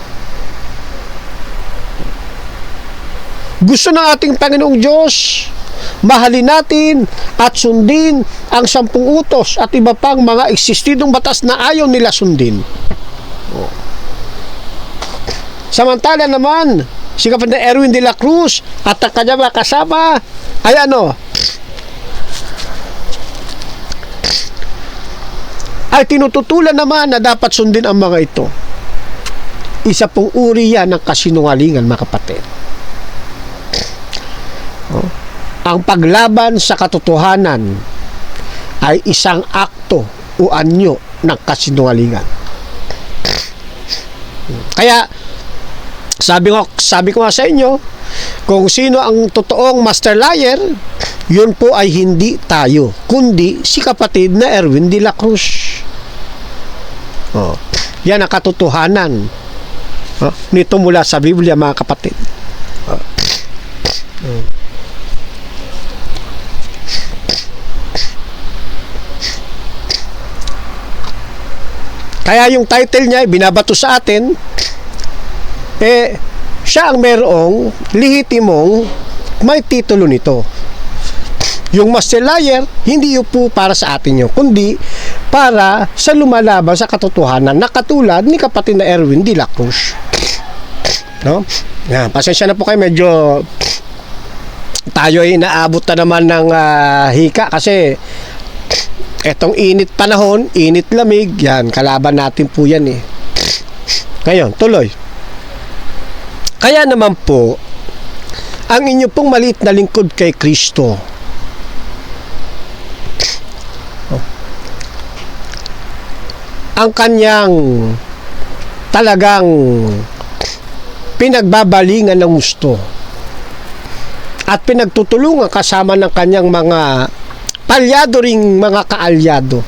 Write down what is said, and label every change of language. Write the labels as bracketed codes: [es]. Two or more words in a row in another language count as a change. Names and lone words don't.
[tl] Gusto ng ating Panginoong Diyos, mahalin natin at sundin ang 10 utos at iba pang mga eksistidong batas na ayaw nila sundin. Samantala naman, si Kapatid Erwin de la Cruz at ang kanyang mga kasama ay ay tinututulan naman na dapat sundin ang mga ito. Isa pong uri yan ng kasinungalingan, mga kapatid. Ang paglaban sa katotohanan ay isang akto o anyo ng kasinungalingan. Kaya sabi ko nga sa inyo, kung sino ang totoong [en] master liar, [tl] yun po ay hindi tayo, kundi si kapatid na Erwin de la Cruz. Yan ang katotohanan nito mula sa Biblia, mga kapatid. Kaya yung title niya, binabato sa atin, siya ang merong lehitimong may titulo nito. Yung [en] master liar, [tl] hindi yun po para sa atin yun, kundi para sa lumalaban sa katotohanan na katulad ni kapatid na Erwin de la Cruz. No? Pasensya na po kayo, medyo tayo ay naabot na naman ng hika kasi etong init panahon, init lamig, yan, kalaban natin po yan eh. Ngayon, tuloy. Kaya naman po, ang inyo pong maliit na lingkod kay Kristo, ang kanyang talagang pinagbabalingan ng gusto at pinagtutulungan kasama ng kanyang mga palyado ring mga kaalyado.